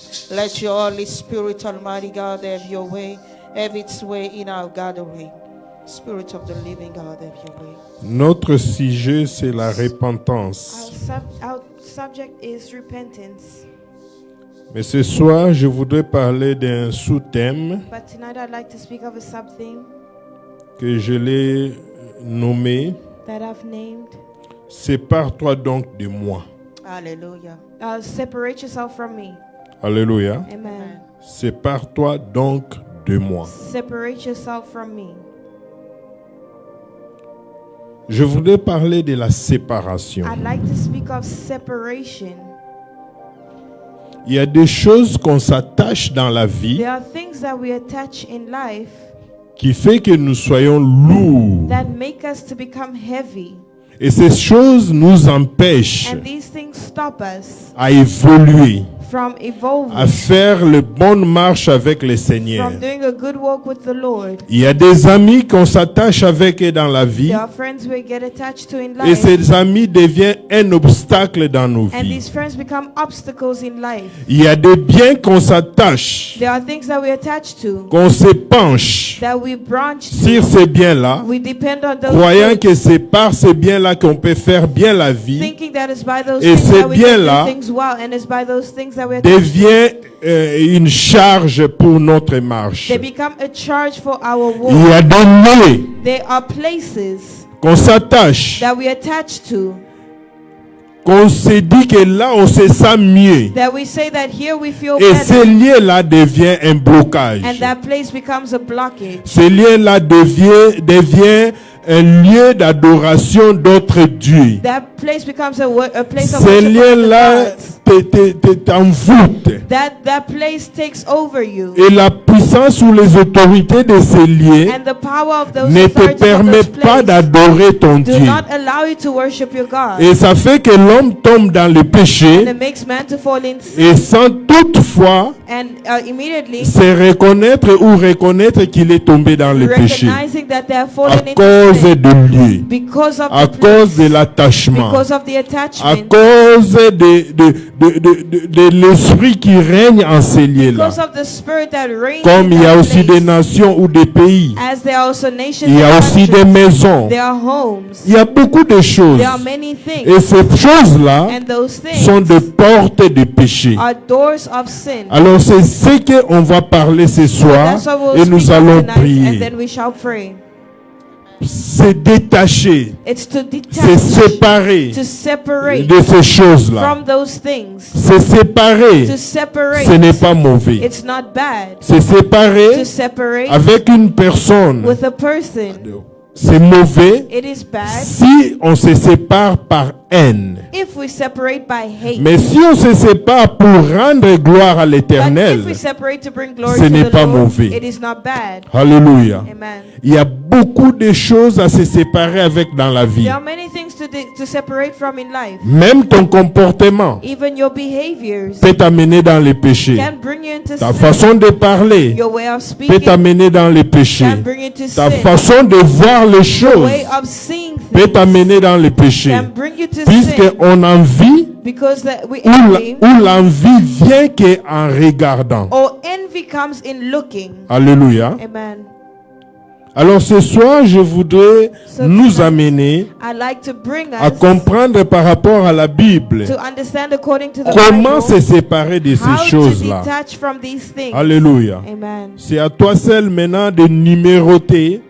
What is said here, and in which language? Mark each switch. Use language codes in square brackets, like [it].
[en] Let your Holy Spirit, Almighty God, have your way. Have its way in our gathering. Spirit of the living God, have your way. [fr] Notre sujet, c'est la repentance. [en] Our subject is repentance. [fr] Mais ce soir, je voudrais parler d'un sous-thème [en] But tonight I'd like to speak of a something [fr] que je l'ai nommé [en] that I've named. [fr] Sépare-toi donc de moi. [en] Hallelujah. Separate yourself from me. [fr] Alléluia. [en] Amen. [fr] Sépare-toi donc de moi. [en] Separate yourself from me. [fr] Je voudrais parler de la séparation. [en] I'd like to speak of separation. [fr] Il y a des choses qu'on s'attache dans la vie [en] There are things that we attach in life [fr] qui fait que nous soyons lourds. [en] that make us to become heavy. [fr] Et ces choses nous empêchent [en] And these things stop us [fr] à évoluer, [en] from evolving, [fr] à faire la bonne marche avec le Seigneur. [en] from doing a good walk with the Lord. [fr] Il y a des amis qu'on s'attache avec eux dans la vie [en] There are friends we get attached to in [fr] et [en] life. [fr] ces amis deviennent un obstacle dans nos [en] And [fr] vies. [en] these friends become obstacles in life. [fr] Il y a des biens qu'on s'attache, [en] There are things that we attach to, [fr] qu'on se penche [en] that we branch [fr] sur [en] to. [fr] ces biens-là, [en] We depend on those [fr] croyant [en] things, [fr] que c'est par ces biens-là qu'on peut faire bien la vie, [en] thinking that it's by those [fr] Et [en] things [fr] ces [en] that we can [fr] biens-là [en] do things well, and it's by those things that we attach to. [fr] devient une charge pour notre marche. [en] They become a charge for our [fr] Il y [en] walk. [fr] a des lieux [en] There are places [fr] qu'on s'attache, [en] that we attach to, [fr] qu'on se dit que là on se sent mieux. [en] that we say that here we feel [fr] Et [en] better, [fr] ce lieu-là devient un blocage. [en] and that place becomes a blockage. [fr] Ce lieu-là devient un lieu d'adoration d'autres dieux. [en] That place becomes a place of [fr] Ce [en] worship for other [fr] lieu-là [en] gods. [fr] t'envoûte. [en] That place takes over you, [fr] Et la puissance ou les autorités de ces lieux [en] and the power of those [fr] ne te [en] authorities of [fr] permet [en] those [fr] pas [en] places [fr] d'adorer ton [en] do [fr] Dieu. [en] not allow you to worship your God. [fr] Et ça fait que l'homme tombe dans le [en] And [fr] péché [en] it makes man to fall in sin, [fr] et sans toutefois [en] and immediately [fr] se reconnaître qu'il est tombé dans le péché [en] recognizing that they have [fr] à [en] fallen into [fr] cause [en] sin [fr] de lui, [en] because of [fr] à [en] the [fr] cause [en] place, [fr] de l'attachement, [en] because of the [fr] à [en] attachment, [fr] cause de l'esprit qui règne en ces lieux-là. [en] Because of the spirit that reigns [fr] Comme [en] in [fr] il y a [en] that [fr] aussi des [en] place. [fr] nations ou des pays, [en] As there are also nations [fr] il y a [en] and [fr] aussi des [en] countries, [fr] maisons, [en] there are homes, [fr] il y a beaucoup de choses. [en] there are many things, [fr] Et ces choses-là [en] and those things [fr] sont des portes de péché. [en] are doors of sin. [fr] Alors c'est ce qu'on va parler ce soir [en] That's what we'll [fr] et nous [en] speak of [fr] allons [en] tonight, and [fr] prier. [en] then we shall pray. [fr] C'est détacher, [en] It's to [fr] c'est [en] detach, [fr] séparer [en] to separate [fr] de ces choses-là. [en] from those things. [fr] C'est séparer, [en] To separate, [fr] ce n'est pas mauvais. [en] it's not bad. [fr] C'est séparer [en] To separate [fr] avec une personne, [en] with a person, [fr] c'est mauvais [en] it is bad [fr] si on se sépare par haine. [en] if we separate by hate. [fr] Mais si on se sépare pour rendre gloire à [en] But [fr] l'Éternel, [en] if we separate to bring glory [fr] ce [en] to [fr] n'est [en] the [fr] pas [en] Lord, [fr] mauvais. [en] it is not bad. [fr] Alléluia. [en] Amen. [fr] Il y a beaucoup de choses à se séparer avec dans la vie. [en] There are many things to separate from in life. [fr] Même ton comportement [en] Even your behaviors [fr] peut t'amener dans les péchés. [en] can bring you into [fr] Ta [en] sin. [fr] façon de parler [en] Your way of [fr] peut [en] speaking [fr] t'amener dans les péchés. [en] can bring you to [fr] Ta [en] sin. [fr] façon de voir les [en] The [fr] choses [en] way of seeing [fr] peut [en] things [fr] t'amener dans les péchés. [en] can bring you to [fr] Puisque [en] sin [fr] on envie [en] because we [fr] ou [en] envy [fr] l'envie vient qu'en regardant. [en] or envy comes in looking. [fr] Alléluia. [en] Amen. [fr] Alors ce soir, je voudrais [en] So [fr] nous [en] tonight, [fr] amener [en] I like to bring [fr] à [en] us [fr] comprendre par rapport à la Bible [en] to understand according to the [fr] comment se [en] Bible [fr] séparer de ces [en] how to [fr] choses-là. [en] detach from these things. [fr] Alléluia. [en] Amen. [fr] C'est à toi seul maintenant de numéroter